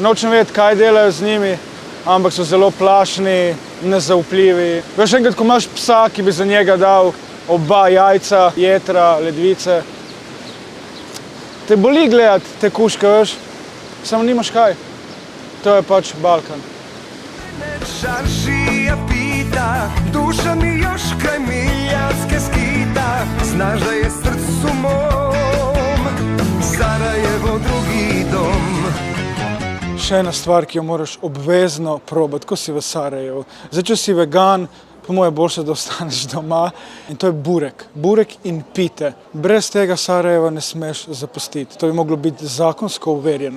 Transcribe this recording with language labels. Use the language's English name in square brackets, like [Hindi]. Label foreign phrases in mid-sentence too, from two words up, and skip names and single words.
[Slovenian] Nočem vedeti, kaj delajo z njimi, ampak so zelo plašni, nezaupljivi. Veš enkrat, ko imaš psa, ki bi za njega dal oba jajca, jetra, ledvice, te boli gledati te kužke, veš, samo nimaš kaj. To je pač Balkan. [Bosnian] Čaršija pita, duša mi još kraj miljanske skita, znaš da je srcu mom Sarajevo drugi dom. [Slovenian] Še ena stvar, ki jo moraš obvezno probati, ko si v Sarajevu. Zdaj, če si vegan, po moje boljše, da ostaneš doma. In to je burek. Burek in pite. Brez tega Sarajeva ne smeš zapustiti. To bi moglo biti zakonsko uverjeno.